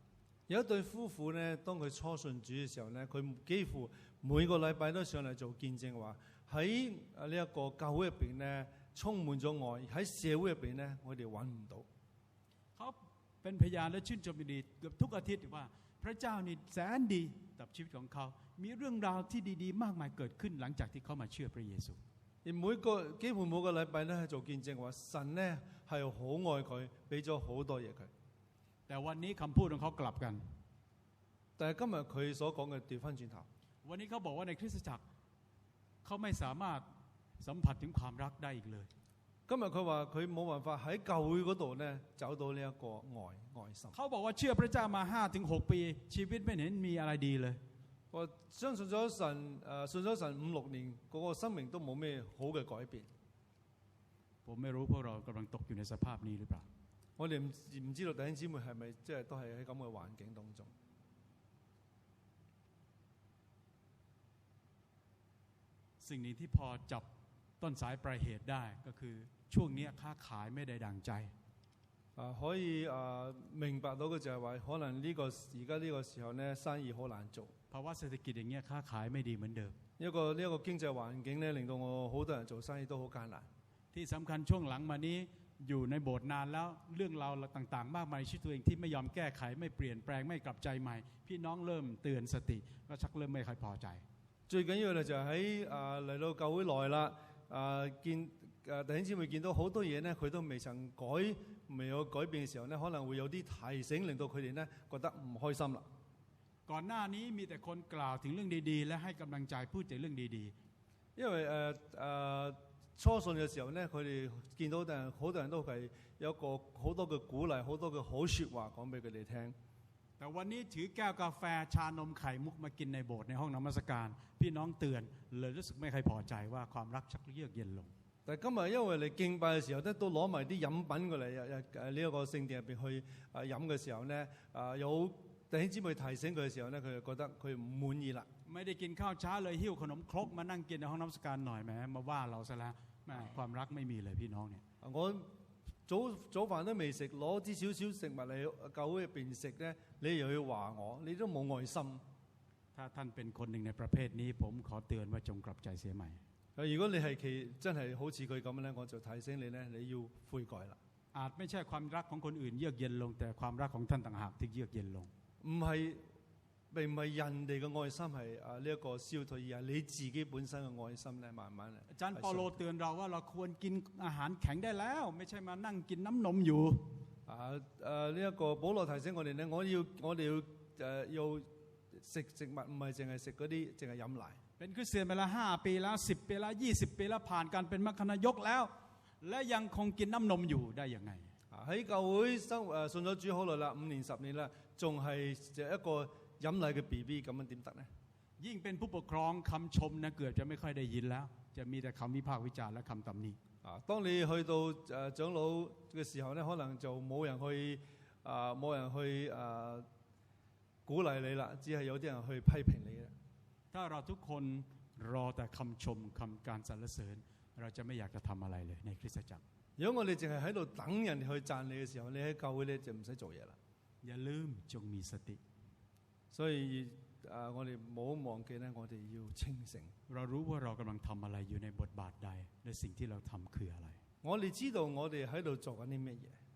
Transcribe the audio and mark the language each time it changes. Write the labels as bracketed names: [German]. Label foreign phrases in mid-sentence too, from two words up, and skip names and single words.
[Cantonese] 有一對夫婦咧，當佢初信主嘅時候咧，佢幾乎每個禮拜都上嚟做見證話，喺呢一個教會入邊咧充滿咗愛，喺社會入邊咧我哋揾唔到。 [Thai] เป็นพยานและชื่นชมยินดีเกือบทุกอาทิตย์ว่าพระเจ้านี่แสนดีกับชีวิตของเขามีเรื่องราวที่ดีๆมากมายเกิดขึ้นหลังจากที่เขามาเชื่อพระเยซู [Cantonese] 而基本每個禮拜咧做見證話，神咧係好愛佢，俾咗好多嘢佢。 [Thai] แต่วันนี้คำพูดของเขากลับกัน [Cantonese] 但係今日佢所講嘅調翻轉頭。 [Thai] วันนี้เขาบอกว่าในคริสตจักรเขาไม่สามารถสัมผัสถึงความรักได้อีกเลย [Cantonese] 今日佢話佢冇辦法喺教會嗰度咧找到呢一個愛心。 [Thai] เขาบอกว่าเชื่อพระเจ้ามา 5-6 ปีชีวิตไม่เห็นมีอะไรดีเลย [Cantonese] 我相信咗神信咗神5-6年，嗰個生命都冇咩好嘅改變。 [Thai] ผมไม่รู้พวกเรากำลังตกอยู่ในสภาพนี้หรือเปล่า [Cantonese] 我哋唔知道弟兄姊妹係咪即係都係喺咁嘅環境當中。 [Thai] สิ่งนี้ที่พอจับต้นสายปลายเหตุได้ก็คือช่วงนี้ค้าขายไม่ได้ดังใจ [Cantonese] 可以明白到嘅就係話，可能而家呢個時候咧生意好難做。 [Thai] ภาวะเศรษฐกิจอย่างเงี้ยค้าขายไม่ดีเหมือนเดิม [Cantonese] 呢一個經濟環境咧，令到我好多人做生意都好艱難。 [Thai] ที่สำคัญช่วงหลังมานี้อยู่ในโบสถ์นานแล้วเรื่องราวต่างๆมากมายชีวิตตัวเองที่ไม่ยอมแก้ไขไม่เปลี่ยนแปลงไม่กลับใจใหม่พี่น้องเริ่มเตือนสติก็ชักเริ่มไม่ค่อยพอใจ [Cantonese] 最緊要咧就係喺嚟到教會耐啦，弟兄姊妹見到好多嘢咧，佢都未有改變嘅時候咧，可能會有啲提醒，令到佢哋咧覺得唔開心啦。 [Thai] ก่อนหน้านี้มีแต่คนกล่าวถึงเรื่องดีๆและให้กำลังใจพูดแต่เรื่องดี [Cantonese] ๆ因為初信嘅時候咧，佢哋見到好多人都係有一個好多嘅鼓勵，好多嘅好説話講俾佢哋聽。 [Thai] แต่วันนี้ถือแก้วกาแฟชานมไข่มุกมากินในโบสถ์ในห้องนมัสการพี่น้องเตือนเลยรู้สึกไม่ค่อยพอใจว่าความรักชักเยือกเย็นลง [Cantonese] 但係今日因為你敬拜嘅時候咧，都攞埋啲飲品過嚟呢一個聖殿入邊去飲嘅時候咧，有弟兄姊妹提醒佢嘅時候咧，佢就覺得佢唔滿意啦。 [Thai] ไม่ได้กินข้าวเช้าเลยหิ้วขนมครกมานั่งกินในห้องนมัสการหน่อยแหมมาว่าเราซะแล้วแม่ความรักไม่มีเลยพี่น้องเนี่ย [Cantonese] 我早飯都未食，攞啲少少食物嚟教會入邊食咧，你又要話我，你都冇愛心。 [Thai] ถ้าท่านเป็นคนหนึ่งในประเภทนี้ผมขอเตือนว่าจงกลับใจเสียใหม่ [Cantonese] 如果你係真係好似佢咁咧，我就提醒你咧，你要悔改啦。 [Thai] อาจไม่ใช่ความรักของคนอื่นเยือกเย็นลงแต่ความรักของท่านต่างหากที่เยือกเย็นลง [Cantonese] 並唔係人哋嘅愛心係呢一個消退，而係你自己本身嘅愛心咧，慢慢 [Thai] อาจารย์เปาโลเตือนเราว่าเราควรกินอาหารแข็งได้แล้วไม่ใช่มานั่งกินน้ำนมอยู่ [Cantonese] 呢一個保羅提醒我哋咧，我哋要食物，唔係淨係食嗰啲，淨係飲奶。 [Thai] เป็นคริสเตียนมาแล้ว5 ปีแล้ว10 ปีแล้ว20 ปีแล้วผ่านการเป็นมัคคณายกแล้วและยังคงกินน้ำนมอยู่ได้ยังไง [Cantonese] 喺教會信咗主好耐啦，5年10年啦，仲係一個飲奶嘅 BB 咁樣點得呢？ [Thai] ยิ่งเป็นผู้ปกครองคำชมนะเกือบจะไม่ค่อยได้ยินแล้วจะมีแต่คำวิพากษ์วิจารณ์และคำตำหนิ [Cantonese] 當你去到長老嘅時候咧，可能就冇人去鼓勵你啦，只係有啲人去批評你啦。 [Thai] ถ้าเราทุกคนรอแต่คำชมคำการสรรเสริญเราจะไม่อยากจะทำอะไรเลยในคริสตจักร [Cantonese] 如果我哋淨係喺度等人去讚你嘅時候，你喺教會咧就唔使做嘢啦。 [Thai] อย่าลืมจงมีสติ [Cantonese] 所以我哋唔好忘記咧，我哋要清醒。 [Thai] เรารู้ว่าเรากำลังทำอะไรอยู่ในบทบาทใดและสิ่งที่เราทำคืออะไร [Cantonese] 我哋知道我哋喺度做緊啲咩嘢。